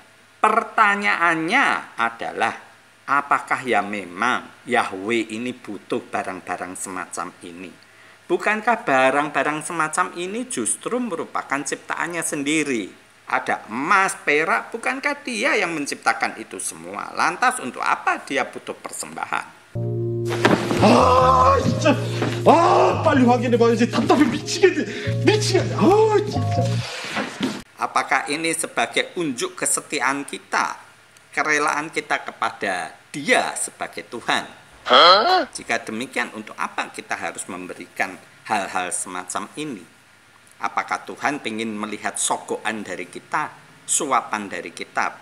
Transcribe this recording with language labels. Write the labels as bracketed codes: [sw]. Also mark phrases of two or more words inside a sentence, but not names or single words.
[id] Pertanyaannya adalah, apakah ya memang Yahweh ini butuh barang-barang semacam ini? Bukankah barang-barang semacam ini justru merupakan ciptaannya sendiri? Ada emas, perak, bukankah dia yang menciptakan itu semua? Lantas untuk apa dia butuh persembahan? [ko] 진짜. 빨리 확인해봐야지. 답답해 미치겠네. 진짜. [id] Apakah ini sebagai unjuk kesetiaan kita, kerelaan kita kepada Dia sebagai Tuhan? Jika demikian, untuk apa kita harus memberikan hal-hal semacam ini? Apakah Tuhan ingin melihat sogokan dari kita, suapan dari kita?